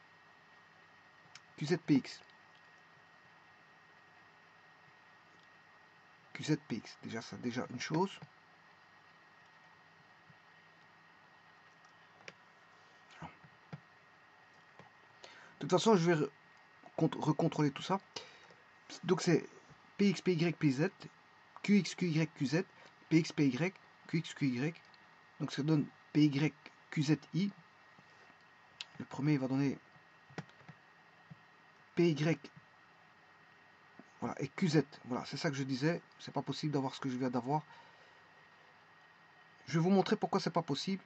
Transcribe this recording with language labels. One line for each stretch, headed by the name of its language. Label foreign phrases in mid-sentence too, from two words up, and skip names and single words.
French: QZPX. QZPX. Déjà, ça, déjà une chose. De toute façon, je vais recontrôler tout ça. Donc, c'est PX, PY, PZ, QX, QY, QZ, PX, PY, QX, QY. Donc, ça donne PY, QZI. Le premier, il va donner PY. Voilà, et QZ. Voilà, c'est ça que je disais. C'est pas possible d'avoir ce que je viens d'avoir. Je vais vous montrer pourquoi c'est pas possible.